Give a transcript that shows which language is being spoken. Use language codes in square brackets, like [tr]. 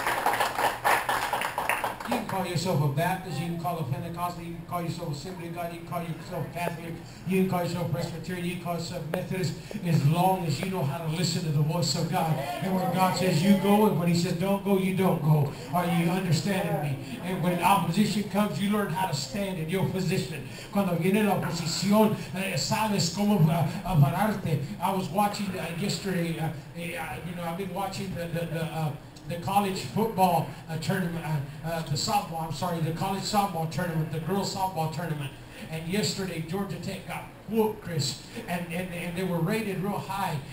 [en] You can call yourself a Baptist, you can call a Pentecostal, you can call yourself Assembly of God, you can call yourself Catholic, you can call yourself Presbyterian, you can call yourself Methodist, as long as you know how to listen to the voice of God. And when God says you go, and when he says don't go, you don't go. Are you understanding me? And when opposition comes, you learn how to stand in your position. [es] Cuando viene la oposición, sabes cómo pararte. [en] I was watching yesterday, I've been watching the college football tournament, the college softball tournament, the girls softball tournament. And yesterday, Georgia Tech got whooped, Chris. And they were rated real high.